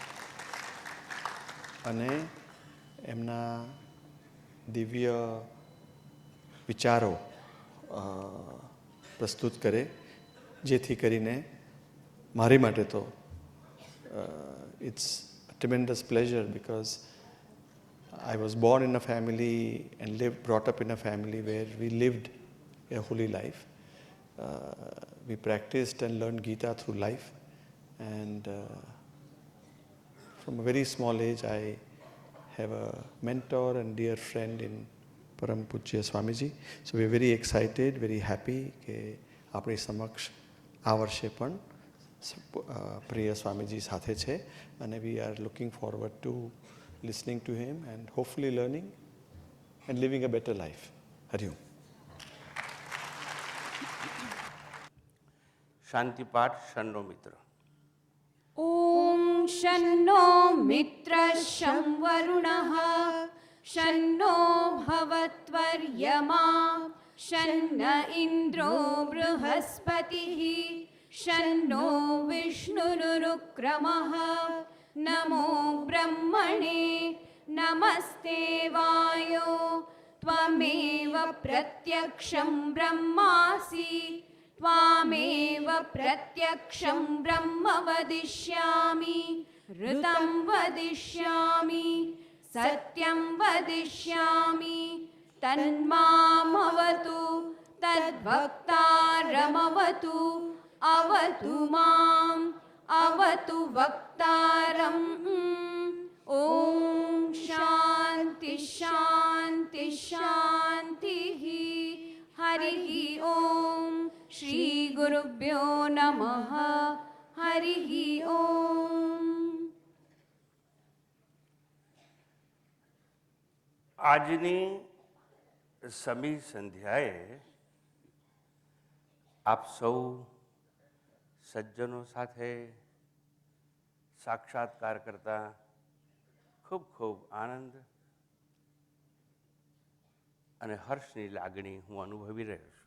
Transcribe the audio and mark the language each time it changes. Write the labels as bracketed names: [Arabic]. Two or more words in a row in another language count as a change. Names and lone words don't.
[Gujarati] અને એમના દિવ્ય વિચારો પ્રસ્તુત કરે, જેથી કરીને મારી માટે તો [English] ઇટ્સ a tremendous pleasure because I was born in a family and brought up in a family where we lived a holy life. We practiced and learned Gita through life, and from a very small age I have a mentor and dear friend in Param Pujya Swamiji. So we are very excited, very happy [Gujarati] કે આપણી સમક્ષ આ વર્ષે પણ પ્રિય સ્વામીજી સાથે છે અને [English] we are looking forward to listening to him and hopefully learning and living a better life. [Sanskrit] हरि ॐ. શાંતિ પાઠ શન્નો મિત્ર. ઓમ શન્નો મિત્ર શં વરુણઃ શન્નો ભવત્વર્યમા શન્ન ઇન્દ્રો બૃહસ્પતિઃ શન્નો વિષ્ણુરુક્રમઃ નમો બ્રહ્મણે નમસ્તે વાયો ત્વમેવ પ્રત્યક્ષં બ્રહ્માસી त्वामेव प्रत्यक्षं ब्रह्म वदिष्यामि ऋतं वदिष्यामि सत्यं वदिष्यामि तन्मामवतु तद्वक्तारमवतु अवतु माम् अवतु वक्तारम्. ॐ शान्ति शान्ति शान्तिः. हरिः ॐ. श्री गुरुभ्यो नमः. हरिः ॐ. [Gujarati] આજની સમી સંધ્યાએ આપ સૌ સજ્જનો સાથે સાક્ષાત્કાર કરતા ખૂબ ખૂબ આનંદ અને હર્ષની લાગણી હું અનુભવી રહ્યો છું.